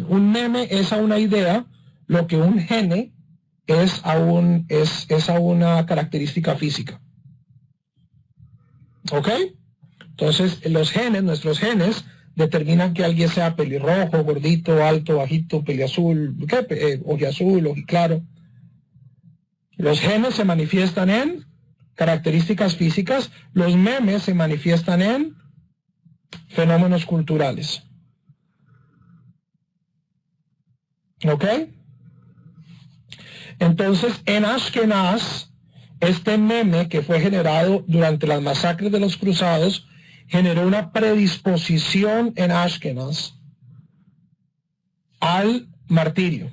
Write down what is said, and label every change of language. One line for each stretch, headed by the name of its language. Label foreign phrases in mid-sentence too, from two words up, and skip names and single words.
Spanish: Un meme es a una idea lo que un gene es a una característica física. ¿Ok? Entonces, los genes, nuestros genes, determinan que alguien sea pelirrojo, gordito, alto, bajito, peliazul, ojiazul, ojiclaro. Los genes se manifiestan en características físicas, los memes se manifiestan en fenómenos culturales. ¿Ok? Entonces, en Ashkenaz, este meme que fue generado durante las masacres de los cruzados generó una predisposición en Ashkenaz al martirio.